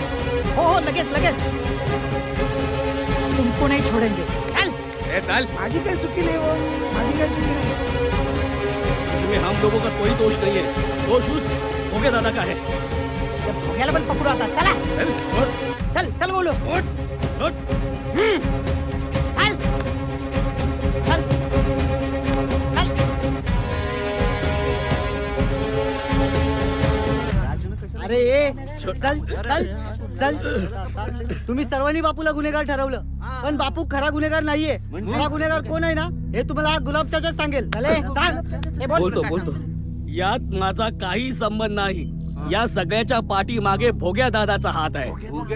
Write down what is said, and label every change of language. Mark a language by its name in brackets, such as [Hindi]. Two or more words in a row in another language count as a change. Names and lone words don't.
[Marathi] हो हो लगेच लगेच. [Hindi] तुमको नाही छोडेंगे. [Marathi] चल. ए चल. माझी काही चुकी नाही हो, माझी काही चुकी नाही. [Hindi] इसमें हम लोगों का कोई दोष नहीं है. दोष उस भोगे दादा का है. [Marathi] त्या भोग्याला पण पकडू आता. चला [Hindi] चल. छोड़. [Marathi] चल चल बोलू. [Hindi] छोड़. छोड़. चल चल चल. अरे ए चल चल चल. [Marathi] तुम्ही सर्वांनी बापूला गुन्हेगार ठरवलं, पण बापू खरा गुन्हेगार नाहीये. खरा गुन्हेगार कोण आहे ना हे तुम्हाला हा गुलाब चाचाच सांगेल. चले सांग. ए, बोल. बोलतो बोलतो. यात माझा काही संबंध नाही. या सगळ्याच्या पाठीमागे भोग्या दादाचा हात आहे.